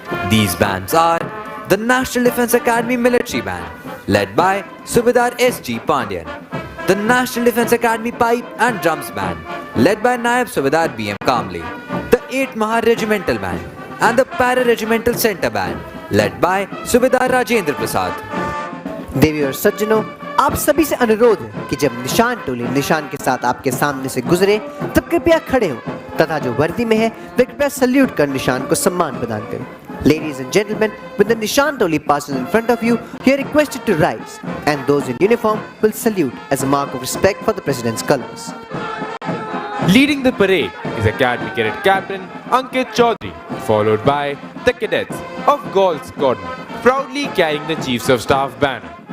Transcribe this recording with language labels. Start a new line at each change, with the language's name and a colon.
English: These bands are the National Defence Academy Military Band, led by Subedar S.G. Pandyan, the National Defence Academy Pipe and Drums Band, led by Naib Subedar B.M. Kamble, the 8th Mahar Regimental Band, and the Para-Regimental Center Band, led by Subedar Rajendra Prasad.
Hindi: देवी और सज्जनों, आप सभी से अनुरोध है कि जब निशान टोली निशान के साथ आपके सामने से गुजरे तब कृपया खड़े हों तथा जो वर्दी में है वे कृपया सल्यूट कर निशान को सम्मान प्रदान करें.
English: Ladies and gentlemen, when the Nishan Toli passes in front of you, you are requested to rise, and those in uniform will salute as a mark of respect for the President's colors. Leading the parade is Academy Cadet Captain Ankit Chaudhary, followed by the cadets of Gaul Squadron, proudly carrying the Chiefs of Staff banner.